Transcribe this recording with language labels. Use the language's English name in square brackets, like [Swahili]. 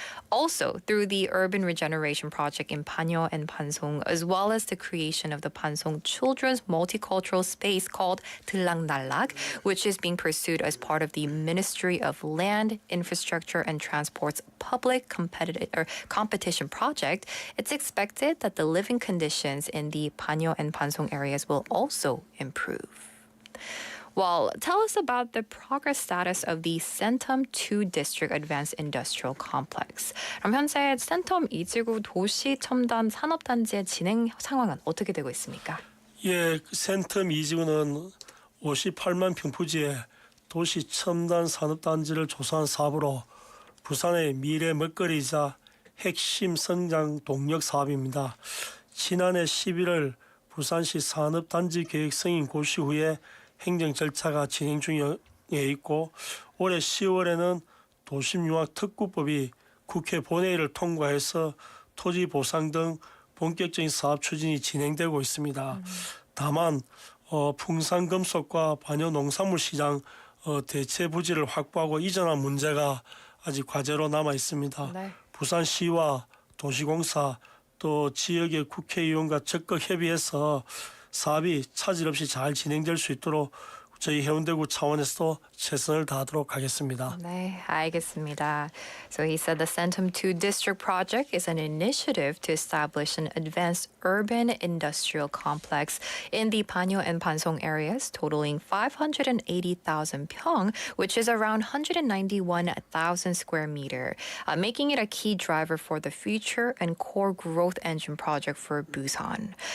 [English] Also, through the urban regeneration project in Panyo and Pansong, as well as the creation of the Pansong Children's Multicultural Space called 들락날락, which is being pursued as part of the Ministry of Land, Infrastructure and Transport's public competition project, it's expected that the living conditions in the Panyo and Pansong areas will also improve. Well, tell us about the progress status of the 센텀2 District Advanced Industrial Complex. [Korean] 그럼 현재 센텀2지구 도시 첨단 산업단지의 진행 상황은 어떻게 되고 있습니까? 예, 센텀2지구는 58만 평부지의 도시 첨단 산업단지를 조성한 사업으로 부산의 미래 먹거리이자 핵심 성장 동력 사업입니다. 지난해 11월 부산시 산업단지 계획 승인 고시 후에 행정 절차가 진행 중에 있고 올해 10월에는 도심융합특구법이 국회 본회의를 통과해서 토지 보상 등 본격적인 사업 추진이 진행되고 있습니다. 다만 풍산금속과 반려농산물 시장 대체 부지를 확보하고 이전한 문제가 아직 과제로 남아 있습니다. 네. 부산시와 도시공사 또 지역의 국회의원과 적극 협의해서 사업이 차질 없이 잘 진행될 수 있도록 저희 해운대구 차원에서도 최선을 다하도록 하겠습니다. 네, 알겠습니다. [English] So he said the Sentum 2 district project is an initiative to establish an advanced urban industrial complex in the Panyo and Pansong areas, totaling 580,000 평, which is around 191,000 square meter, making it a key driver for the future and core growth engine project for Busan.